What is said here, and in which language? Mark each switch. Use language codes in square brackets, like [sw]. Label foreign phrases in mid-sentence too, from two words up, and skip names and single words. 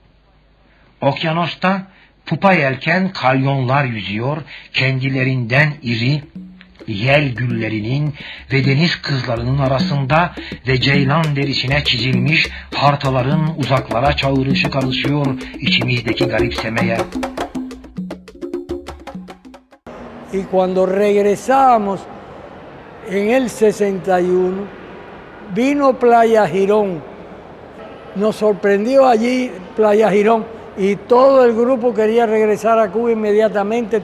[tr] Okyanusta pupa yelken kalyonlar yüzüyor, kendilerinden iri, yel güllerinin ve deniz kızlarının arasında ve ceylan derisine çizilmiş hartaların uzaklara çağrışı karışıyor içimizdeki garipsemeye. [es] Y cuando regresamos en el 61, vino Playa Girón. Nos sorprendió allí Playa Girón y todo el grupo quería regresar a Cuba inmediatamente.